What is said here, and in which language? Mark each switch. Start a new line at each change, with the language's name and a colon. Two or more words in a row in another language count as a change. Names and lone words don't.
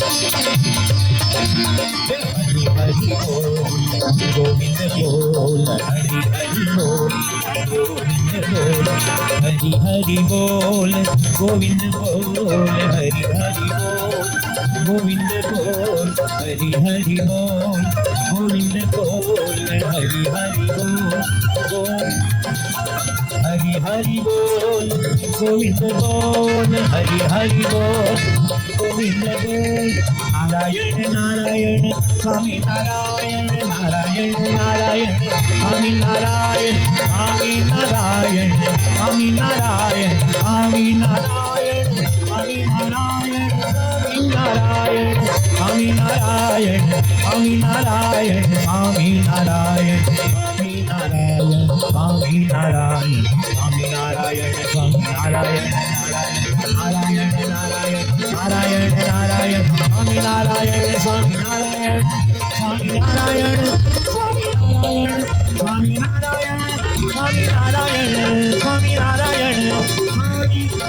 Hindi: हरि हरि बोल, गोविंद बोल, हरि हरि बोल, गोविंद बोल, हरि हरि बोल, गोविंद बोल, हरि हरि बोल, गोविंद बोल, हरि हरि बोल, गोविंद बोल, हरि हरि बोल, हरि हरि बोल, गोविंद बोल, हरि हरि बोल, गोविंद बोल, नारायण नारायण स्वामी नारायण, नारायण नारायण स्वामी नारायण, स्वामी नारायण, स्वामी नारायण, स्वामी नारायण, स्वामी नारायण, स्वामी नारायण, स्वामी नारायण, स्वामी नारायण, स्वामी नारायण, स्वामी नारायण, स्वामी नारायण, स्वामी नारायण, नारायण नारायण, नारायण नारायण, स्वामी नारायण, स्वामी नारायण, स्वामी नारायण, स्वामी नारायण, स्वामी नारायण, स्वामी नारायण, स्वामी नारायण, स्वामी